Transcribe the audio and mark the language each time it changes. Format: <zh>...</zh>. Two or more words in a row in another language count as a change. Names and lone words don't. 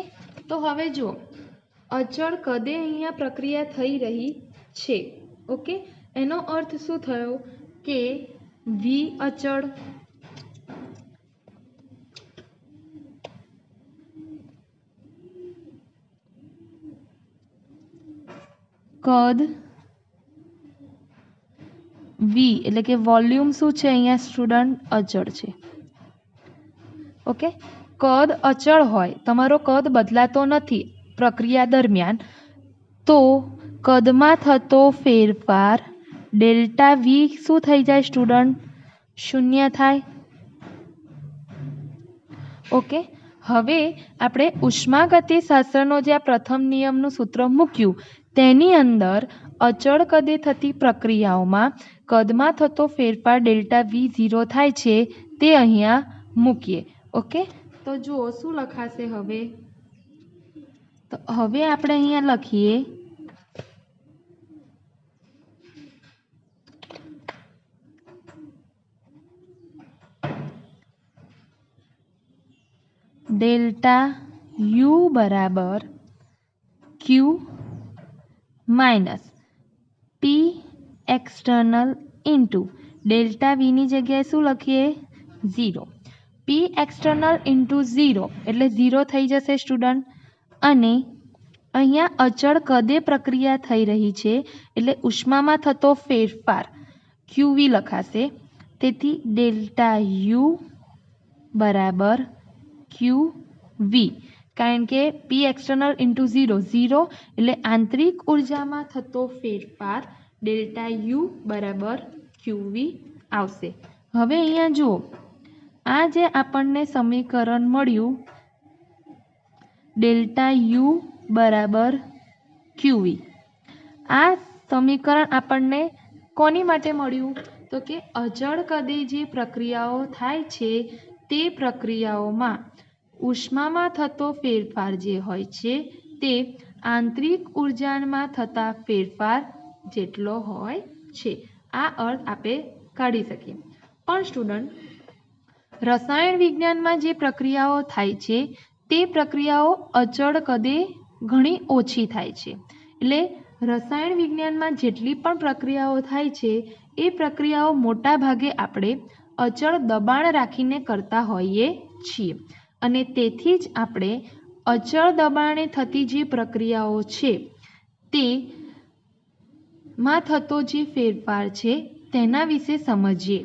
<gu>તો હવે જો અચળ કદે અહીંયા પ્રક્રિયા થઈ રહી છે, ઓકે, એનો અર્થ શું થયો કે વી અચળ કદ વી એટલે કે વોલ્યુમ શું છે અહીંયા સ્ટુડન્ટ? અચળ છે। ઓકે, કદ અચળ હોય, તમારો કદ બદલાતો નથી પ્રક્રિયા દરમિયાન, તો કદમાં થતો ફેરફાર</gu> <en>delta V</en> <gu>શું થઈ જાય સ્ટુડન્ટ? શૂન્ય થાય। ઓકે, હવે આપણે ઉષ્માગતિશાસ્ત્રનો જે આ પ્રથમ નિયમનું સૂત્ર મૂક્યું તેની અંદર અચળ કદે થતી પ્રક્રિયાઓમાં કદમાં થતો ફેરફાર</gu> <en>delta V</en> <gu>0 થાય છે તે અહીંયા મૂકીએ। ઓકે, તો જુઓ શું લખાશે હવે? તો હવે આપણે અહીંયા લખીએ</gu> <en>delta U</en> <gu>બરાબર</gu> <en>Q minus P external into delta V</en> <gu>ની જગ્યા શું લખીએ? 0।</gu> <en>P external into 0</en> <gu>એટલે 0 થઈ જશે સ્ટુડન્ટ। અને અહીંયા અચળ કદે પ્રક્રિયા થઈ રહી છે એટલે ઉષ્મામાં થતો ફેરફાર ક્યૂવી લખાશે। તેથી</gu> <en>delta U</en> <gu>બરાબર</gu> <en>Q V,</en> <gu>કારણ કે</gu> <en>P external into 0 0</en> <gu>એટલે આંતરિક ઊર્જા માં થતો ફેરફાર</gu> <en>delta U</en> <gu>બરાબર</gu> <en>Q V</en> <gu>આવશે। હવે અહીંયા જુઓ આ જે આપણને સમીકરણ મળ્યું</gu> <en>delta U</en> <gu>બરાબર</gu> <en>Q V,</en> <gu>આ સમીકરણ આપણને કોની માટે મળ્યું? તો કે અચળ કદે જે પ્રક્રિયાઓ થાય છે તે પ્રક્રિયાઓમાં ઉષ્મામાં થતો ફેરફાર જે હોય છે તે આંતરિક ઊર્જામાં થતા ફેરફાર જેટલો હોય છે। આ અર્થ આપે કાઢી શકીએ। પણ સ્ટુડન્ટ રસાયણ વિજ્ઞાનમાં જે પ્રક્રિયાઓ થાય છે તે પ્રક્રિયાઓ અચળ કદે ઘણી ઓછી થાય છે। એટલે રસાયણ વિજ્ઞાનમાં જેટલી પણ પ્રક્રિયાઓ થાય છે એ પ્રક્રિયાઓ મોટા ભાગે આપણે અચળ દબાણ રાખીને કરતા હોઈએ છીએ અને તેથી જ આપણે અચળ દબાણે થતી જે પ્રક્રિયાઓ છે તે માં થતો જે ફેરફાર છે તેના વિશે સમજીએ।</gu>